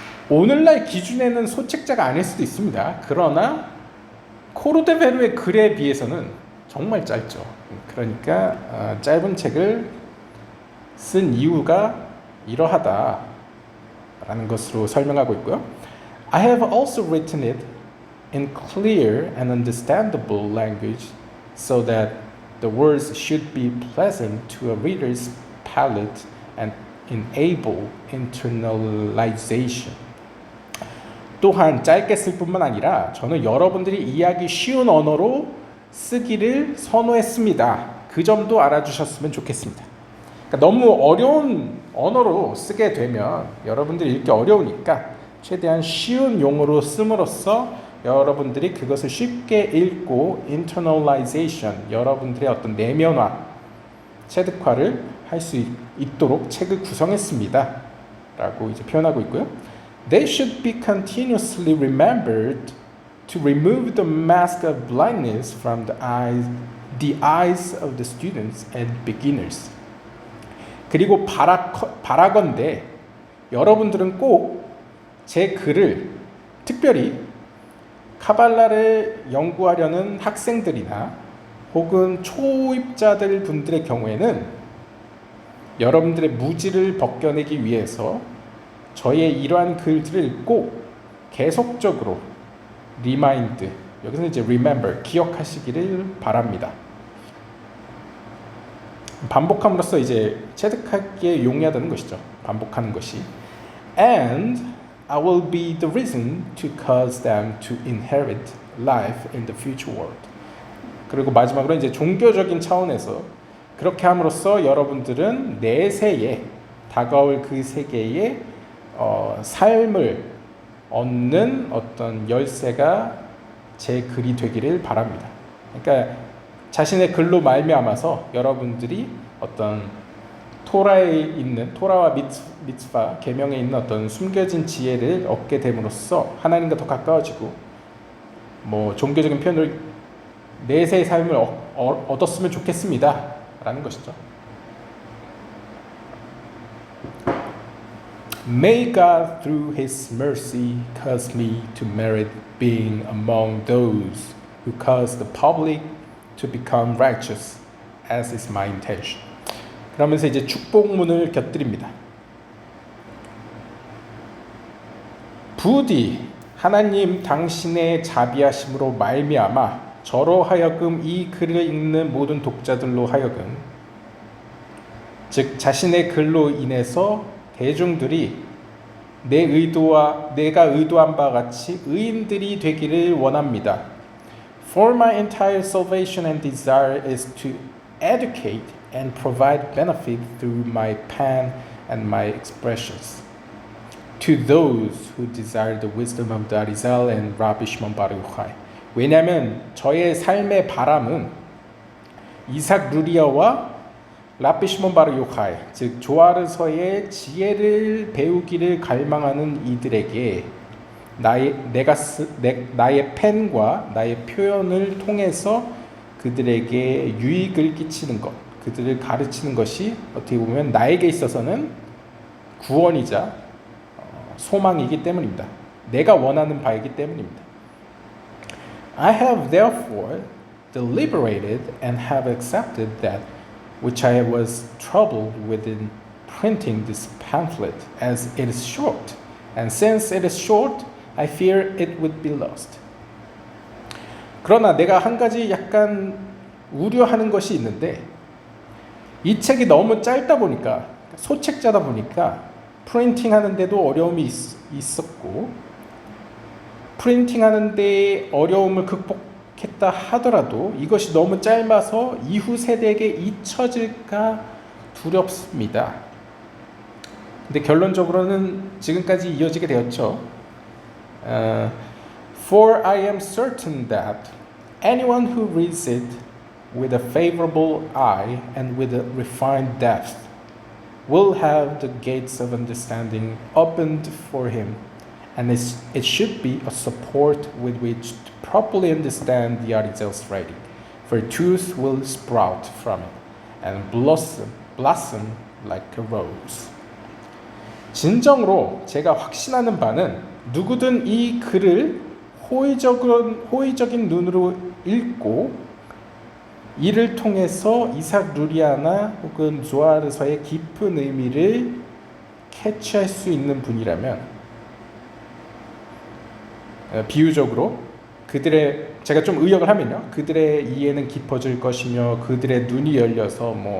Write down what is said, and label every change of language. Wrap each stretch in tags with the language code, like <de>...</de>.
<ko>오늘날 기준에는 소책자가 아닐 수도 있습니다. 그러나 코르데베르의 글에 비해서는 정말 짧죠. 그러니까 짧은 책을 쓴 이유가 이러하다라는 것으로 설명하고 있고요.</ko> <en>I have also written it in clear and understandable language so that the words should be pleasant to a reader's palate and enable internalization.</en> <ko>또한 짧게 쓸 뿐만 아니라 저는 여러분들이 이해하기 쉬운 언어로 쓰기를 선호했습니다. 그 점도 알아주셨으면 좋겠습니다. 그러니까 너무 어려운 언어로 쓰게 되면 여러분들이 읽기 어려우니까 최대한 쉬운 용어로 씀으로써 여러분들이 그것을 쉽게 읽고 internalization, 여러분들의 어떤 내면화, 체득화를 할 수 있도록 책을 구성했습니다 라고 이제 표현하고 있고요.</ko> <en>They should be continuously remembered to remove the mask of blindness from the eyes of the students and beginners.</en> <ko>그리고 바라건대 여러분들은 꼭 제 글을 특별히 카발라를 연구하려는 학생들이나 혹은 초입자들 분들의 경우에는 여러분들의 무지를 벗겨내기 위해서 저의 이러한 글들을 꼭 계속적으로 리마인드, 여기서 이제 remember, 기억하시기를 바랍니다. 반복함으로써 이제 체득하기에 용이하다는 것이죠. 반복하는 것이.</ko> <en>And I will be the reason to cause them to inherit life in the future world.</en> <ko>그리고 마지막으로 이제 종교적인 차원에서 그렇게 함으로써 여러분들은 내세에 다가올 그 세계의 삶을 얻는 어떤 열쇠가 제 글이 되기를 바랍니다. 그러니까 자신의 글로 말미암아서 여러분들이 어떤 토라에 있는 토라와 미tzva 계명에 있는 어떤 숨겨진 지혜를 얻게 됨으로써 하나님과 더 가까워지고 뭐 종교적인 표현으로 내세의 삶을 얻었으면 좋겠습니다 라는 것이죠.</ko> <en>May God through His mercy cause me to merit being among those who cause the public to become righteous as is my intention.</en> <ko>그러면서 이제 축복문을 곁들입니다. 부디 하나님 당신의 자비하심으로 말미암아 저로 하여금 이 글을 읽는 모든 독자들로 하여금 즉 자신의 글로 인해서 대중들이 내가 의도한 바와 같이 의인들이 되기를 원합니다.</ko> <en>For my entire salvation and desire is to educate and provide benefit through my pen and my expressions. To those who desire the wisdom of the Arizal and Rabbi Shimon bar Yochai.</en> <ko>왜냐하면 저의 삶의 바람은 이삭 루리아와 라비 시몬 바르 요하이, 즉 조아르서의 지혜를 배우기를 갈망하는 이들에게 나의 펜과 나의 표현을 통해서 그들에게 유익을 끼치는 것, 그들을 가르치는 것이 어떻게 보면 나에게 있어서는 구원이자 소망이기 때문입니다. 내가 원하는 바이기 때문입니다.</ko> <en>I have therefore deliberated and have accepted that which I was troubled with in printing this pamphlet, as it is short, and since it is short, I fear it would be lost.</en> <ko>그러나 내가 한 가지 약간 우려하는 것이 있는데 이 책이 너무 짧다 보니까 소책자다 보니까 프린팅 하는데도 어려움이 있었고 프린팅 하는데 어려움을 극복했다 하더라도 이것이 너무 짧아서 이후 세대에게 잊혀질까 두렵습니다. 근데 결론적으로는 지금까지 이어지게 되었죠.</ko> <en>For I am certain that anyone who reads it with a favorable eye and with a refined depth will have the gates of understanding opened for him, and it should be a support with which to properly understand the Arizal's writing, for truth will sprout from it and blossom like a rose.</en> <ko>진정으로 제가 확신하는 바는 누구든 이 글을 호의적인 눈으로 읽고 이를 통해서 이삭 루리아나 혹은 조아르서의 깊은 의미를 캐치할 수 있는 분이라면 비유적으로 제가 좀 의역을 하면요, 그들의 이해는 깊어질 것이며 그들의 눈이 열려서</ko>